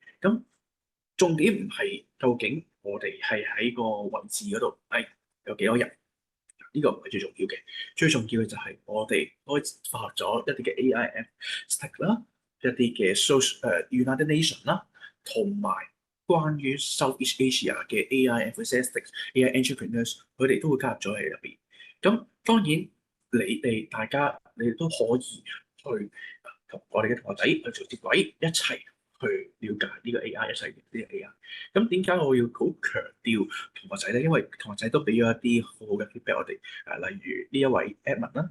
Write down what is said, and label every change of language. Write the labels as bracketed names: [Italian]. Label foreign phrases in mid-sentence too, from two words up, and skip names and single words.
[Cantonese] 咁重點唔係究竟我哋係喺個位置嗰度係有幾多人，呢個唔係最重要嘅。最重要嘅就係我哋開發咗一啲嘅 [English] AIF stack [Cantonese] 啦，一啲嘅 United Nation 啦，同埋關於 Southeast Asia 嘅 [English] AI enthusiasts、AI entrepreneurs， [Cantonese] 佢哋都會加入咗喺入邊。咁當然大家你哋都可以去同我哋嘅同學仔去做接軌，一齊去了解呢個 AI，一齊呢個 AI。咁點解我要好強調同學仔咧？因為同學仔都俾咗一啲好好嘅 feedback 我哋，例如呢一位 Edmund 啦。